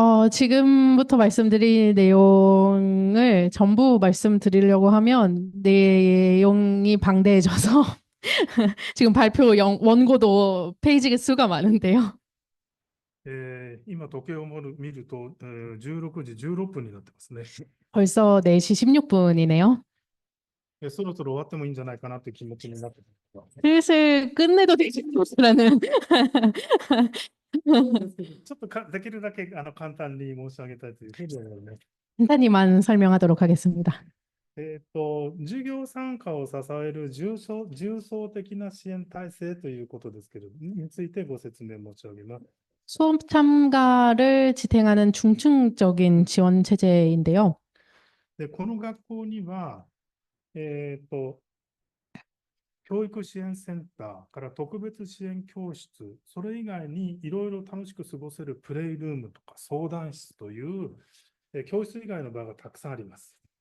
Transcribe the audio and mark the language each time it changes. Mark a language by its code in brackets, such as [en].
[ko] 지금부터 말씀드릴 내용을 전부 말씀드리려고 하면 내용이 방대해져서 지금 발표 원고도 페이지 수가 많은데요. [ja] 今、時計を見ると、16時16分になってますね。 [ko] 벌써 4시 16분이네요. [ja] そろそろ終わってもいいんじゃないかなという気持ちになってます。 [ko] 슬슬 끝내도 되지 않을까라는 [ja] ちょっとできるだけ簡単に申し上げたいというふうに思います。 [ko] 간단히만 설명하도록 하겠습니다. [ja] 授業参加を支える重層的な支援体制ということですけれども、についてご説明申し上げます。 [ko] 수업 참가를 지탱하는 중층적인 지원 체제인데요. [ja] で、この学校には、教育支援センターから特別支援教室、それ以外にいろいろ楽しく過ごせるプレイルームとか相談室という、教室以外の場がたくさんあります。